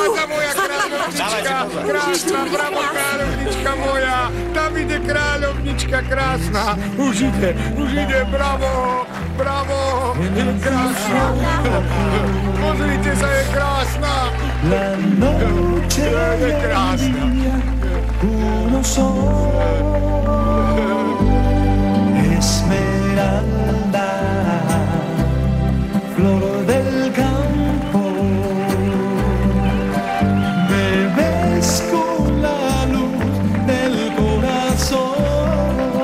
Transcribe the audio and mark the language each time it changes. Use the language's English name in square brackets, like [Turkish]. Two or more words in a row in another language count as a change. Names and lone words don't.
[Slovak] Prichádza moja kráľovnička, krásna, bravo, kráľovnička moja. Tam ide kráľovnička krásna. Už ide, bravo, je krásna. Pozrite sa, je krásna. Je krásna. [Spanish] Uno sol, Esmeralda, flor del campo, me ves con la luz del corazón.